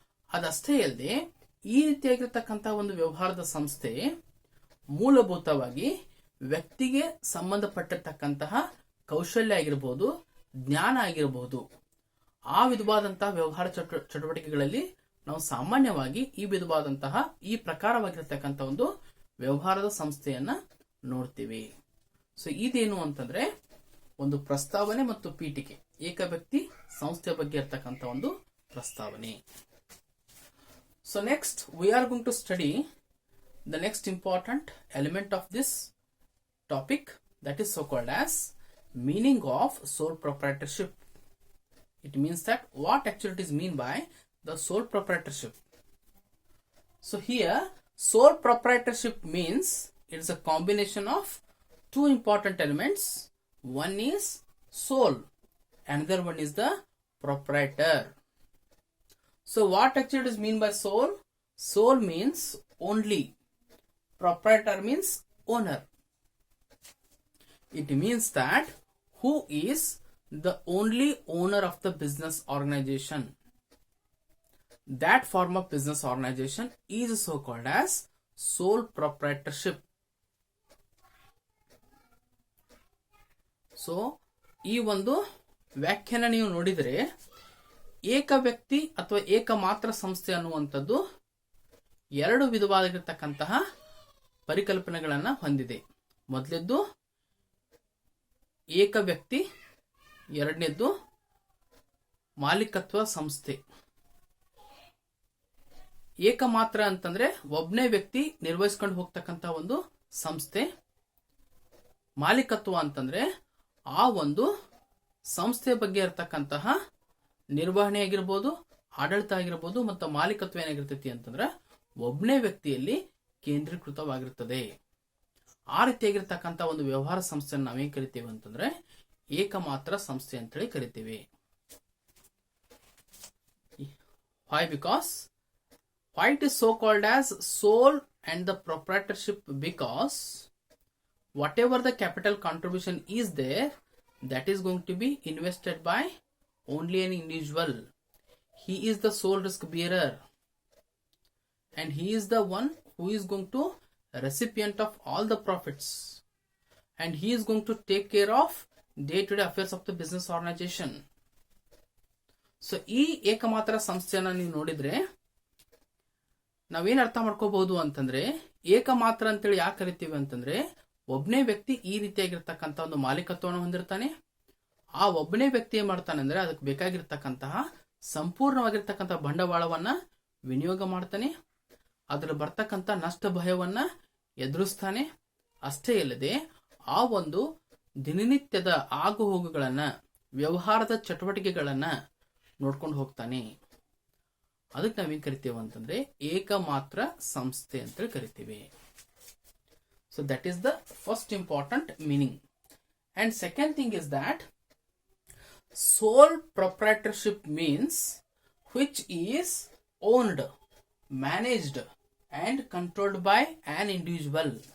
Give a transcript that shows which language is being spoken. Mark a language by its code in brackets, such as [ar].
[kn] ಅದಷ್ಟೇ ಅಲ್ಲದೆ ಈ ರೀತಿಯಾಗಿರ್ತಕ್ಕಂಥ ಒಂದು ವ್ಯವಹಾರದ ಸಂಸ್ಥೆ ಮೂಲಭೂತವಾಗಿ ವ್ಯಕ್ತಿಗೆ ಸಂಬಂಧಪಟ್ಟಿರ್ತಕ್ಕಂತಹ ಕೌಶಲ್ಯ ಆಗಿರಬಹುದು, ಜ್ಞಾನ ಆಗಿರಬಹುದು, ಆ ವಿಧವಾದಂತಹ ವ್ಯವಹಾರ ಚಟುವಟಿಕೆಗಳಲ್ಲಿ ನಾವು ಸಾಮಾನ್ಯವಾಗಿ ಈ ವಿಧವಾದಂತಹ ಈ ಪ್ರಕಾರವಾಗಿರ್ತಕ್ಕಂಥ ಒಂದು ವ್ಯವಹಾರದ ಸಂಸ್ಥೆಯನ್ನ ನೋಡ್ತೀವಿ. ಸೊ ಇದೇನು ಅಂತಂದ್ರೆ ಒಂದು ಪ್ರಸ್ತಾವನೆ ಮತ್ತು ಪೀಠಿಕೆ, ಏಕ ವ್ಯಕ್ತಿ ಸಂಸ್ಥೆಯ ಬಗ್ಗೆ ಇರ್ತಕ್ಕಂಥ ಒಂದು ಪ್ರಸ್ತಾವನೆ. [en] So next we are going to study the next important element of this topic, that is so called as meaning of sole proprietorship. It means that what actually it is mean by the sole proprietorship. So here sole proprietorship means it is a combination of two important elements. One is sole, another one is the proprietor. So what actually is mean by sole? Sole means only, proprietor means owner. It means that who is the only owner of the business organization. That form of business organization is so called as sole proprietorship. [kn] So ಈ ಒಂದು ವ್ಯಾಖ್ಯಾನ ನೀವು ನೋಡಿದರೆ ಏಕ ವ್ಯಕ್ತಿ ಅಥವಾ ಏಕ ಮಾತ್ರ ಸಂಸ್ಥೆ ಅನ್ನುವಂಥದ್ದು ಎರಡು ವಿಧವಾಗಿರತಕ್ಕಂತಹ ಪರಿಕಲ್ಪನೆಗಳನ್ನ ಹೊಂದಿದೆ. ಮೊದಲನೇದ್ದು ಏಕ ವ್ಯಕ್ತಿ, ಎರಡನೇದ್ದು ಮಾಲೀಕತ್ವ ಸಂಸ್ಥೆ. ಏಕ ಮಾತ್ರ ಅಂತಂದ್ರೆ ಒಬ್ಬನೇ ವ್ಯಕ್ತಿ ನಿರ್ವಹಿಸ್ಕೊಂಡು ಹೋಗ್ತಕ್ಕಂತ ಒಂದು ಸಂಸ್ಥೆ. ಮಾಲೀಕತ್ವ ಅಂತಂದ್ರೆ ಆ ಒಂದು ಸಂಸ್ಥೆಯ ಬಗ್ಗೆ ಇರತಕ್ಕಂತಹ ನಿರ್ವಹಣೆ ಆಗಿರ್ಬೋದು, ಆಡಳಿತ ಆಗಿರ್ಬೋದು, ಮತ್ತು ಮಾಲೀಕತ್ವ ಏನಾಗಿರ್ತೈತಿ ಅಂತಂದ್ರೆ ಒಬ್ಬನೇ ವ್ಯಕ್ತಿಯಲ್ಲಿ ಕೇಂದ್ರೀಕೃತವಾಗಿರುತ್ತದೆ. ಆ ರೀತಿಯಾಗಿರ್ತಕ್ಕಂಥ ಒಂದು ವ್ಯವಹಾರ ಸಂಸ್ಥೆಯನ್ನು ನಾವೇನ್ ಕರಿತೀವಿ ಅಂತಂದ್ರೆ ಏಕಮಾತ್ರ ಸಂಸ್ಥೆ ಅಂತೇಳಿ ಕರಿತೀವಿ. [en] Why? Because why it is so called as sole and the proprietorship? Because whatever the capital contribution is there, that is going to be invested by only an individual. He is the sole risk bearer and he is the one who is going to recipient of all the profits, and he is going to take care of day-to-day affairs of the business organization. [kn] So ಈ ಏಕಮಾತ್ರ ಸಂಸ್ಥೆಯನ್ನ ನೀವು ನೋಡಿದ್ರೆ ನಾವೇನ್ ಅರ್ಥ ಮಾಡ್ಕೋಬಹುದು ಅಂತಂದ್ರೆ, ಏಕಮಾತ್ರ ಅಂತೇಳಿ ಯಾಕೆ ಕರಿತೀವಿ ಅಂತಂದ್ರೆ ಒಬ್ಬನೇ ವ್ಯಕ್ತಿ ಈ ರೀತಿಯಾಗಿರ್ತಕ್ಕಂಥ ಒಂದು ಮಾಲೀಕತ್ವವನ್ನು ಹೊಂದಿರ್ತಾನೆ. ಆ ಒಬ್ಬನೇ ವ್ಯಕ್ತಿ ಏನ್ ಮಾಡ್ತಾನೆ ಅಂದ್ರೆ ಅದಕ್ಕೆ ಬೇಕಾಗಿರ್ತಕ್ಕಂತಹ ಸಂಪೂರ್ಣವಾಗಿರ್ತಕ್ಕಂಥ ಬಂಡವಾಳವನ್ನ ವಿನಿಯೋಗ ಮಾಡ್ತಾನೆ, ಅದರ ಬರ್ತಕ್ಕಂಥ ನಷ್ಟ ಭಯವನ್ನ ಎದುರಿಸ್ತಾನೆ. ಅಷ್ಟೇ ಅಲ್ಲದೆ ಆ ಒಂದು ದಿನನಿತ್ಯದ ಆಗು ಹೋಗುಗಳನ್ನ, ವ್ಯವಹಾರದ ಚಟುವಟಿಕೆಗಳನ್ನ ನೋಡ್ಕೊಂಡು ಹೋಗ್ತಾನೆ. ಅದಕ್ಕೆ ನಾವೇನ್ ಕರಿತೀವಿ ಅಂತಂದ್ರೆ ಏಕಮಾತ್ರ ಸಂಸ್ಥೆ ಅಂತ ಕರಿತೀವಿ. [en] So that is the first important meaning. And second thing is that sole proprietorship means which is owned, managed and controlled by an individual.